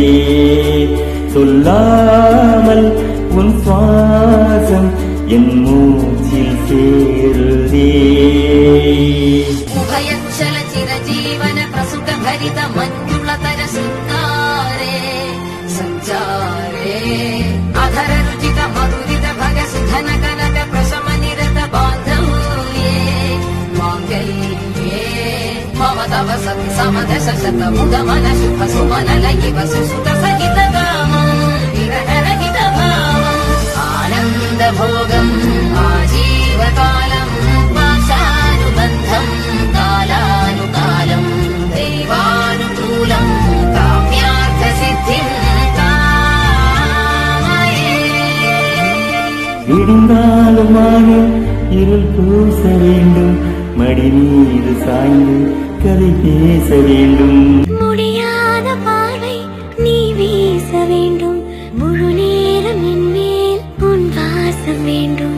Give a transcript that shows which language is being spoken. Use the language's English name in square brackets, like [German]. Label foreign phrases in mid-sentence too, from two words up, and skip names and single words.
[Tamil] சொல்லாமல் உன் சுவாசம் என் மூச்சில் சேருதே. [Sanskrit] उभयचल चिरजीवन प्रसुक भरित मञ्जुलधर शृङ्गारे सञ्चारे अधर रुचित मधुरित भग सुधन कनक प्रशम निरत बान्धव्ये माङ्गल्ये मम तव सति समदश शत मुद मन शुभ सुमन लयिव सुसुत सहित कामं विरहरहित भावम् आनन्द भोगम् आजीवकालम् पाशानुबन्धम् कालानुकालम् दैवानुकूलम् काम्यार्थ सिद्धिम् [Tamil] விடிந்தாலும் வானில் இருள் பூச வேண்டும், மடி மீது சாய்ந்து கதை பேச வேண்டும். முடியாத பார்வை நீ வீச வேண்டும், முழு நேரம் என் மேல் உன் வாசம் வேண்டும்.